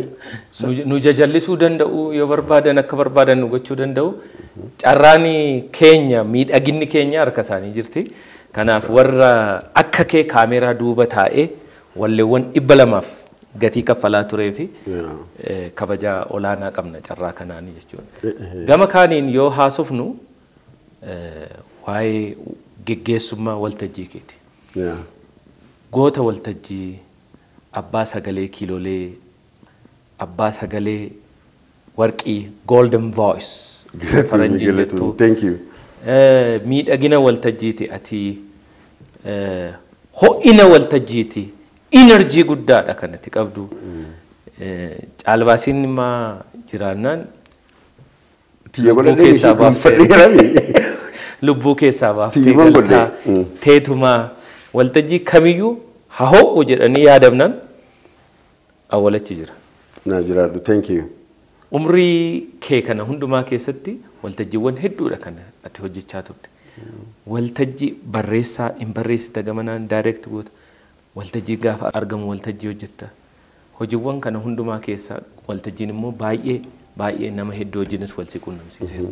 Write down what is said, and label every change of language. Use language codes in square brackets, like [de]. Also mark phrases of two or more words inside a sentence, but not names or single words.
[om] nu jajallisuu danda'u yoo barbaadan akka barbaadan nu gochuu danda'u carraani keenya miidhaginni keenya harka isaanii jirti kanaaf warra akka kee kaameeraa duuba taa'ee walleewwan 200 gatii kaffalaa turee fi kabajaa olaanaa qabna carraa kanaanii jechuudha gama kaaniin yoo haasofnu waa'ee geggeessummaa waltajjii keeti goota waltajjii abbaa sagalee kiilolee abbaa sagalee warqii [en] golden voice [om] faranjiin jettu. [en] Thank you. [om] Miidhagina waltajjiiti ati ho'ina waltajjiiti enerjii guddaadha kanatti qabdu. Caalbaasiin immoo jiraannaan lubbuu keessaa baaftee galtaa teetumaa waltajjii kamiyyuu haa ho'u jedhanii yaadamnaan awwalachi jira. Naa jiraadhu. [en] Thank you. [om] Umrii kee kana hundumaa keessatti waltajjiiwwan hedduudha kana ati hojjechaa turte. Waltajjii barreessaa hin barreessita gamanaan direct goota. Waltajjii gaafa argamu waltajjii hojjetta. Hojiiwwan kana hundumaa keessaa waltajjiin immoo baay'ee nama hedduu wajjinis wal si quunnamsiiseera.